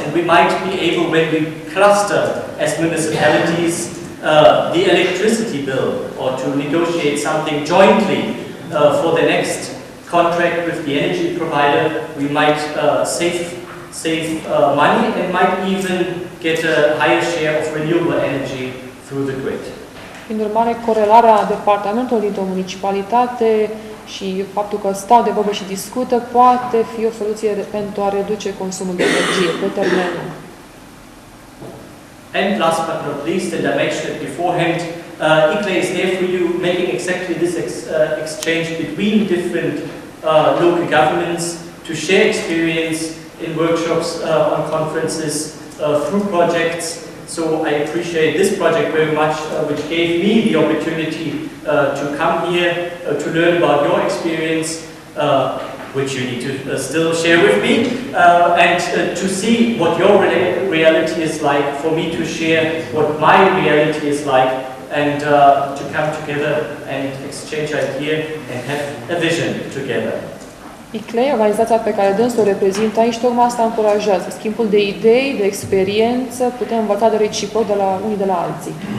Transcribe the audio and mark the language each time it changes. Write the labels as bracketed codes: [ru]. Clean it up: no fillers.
[en] And we might be able, when we cluster as municipalities, the electricity bill, or to negotiate something jointly for the next contract with the energy provider, we might save money and might even get a higher share of renewable energy through the grid. [ro] Prin urmare, corelarea departamentului dintr-o municipalitate și faptul că stau de vorbă și discută poate fi o soluție pentru a reduce consumul de energie pe termen lung. [en] And last but not least, and I mentioned it beforehand, ICLEI is there for you, making exactly this exchange between different local governments to share experience in workshops, on conferences, through projects. So I appreciate this project very much, which gave me the opportunity to come here to learn about your experience, which you need to still share with me, and to see what your reality is like, for me to share what my reality is like, and to come together and exchange ideas and have a vision together. [ro] ICLEI, organizația pe care dânsul o reprezintă aici, tocmai asta încurajează. Schimbul de idei, de experiență, putem învăța de reciproc de la unii de la alții.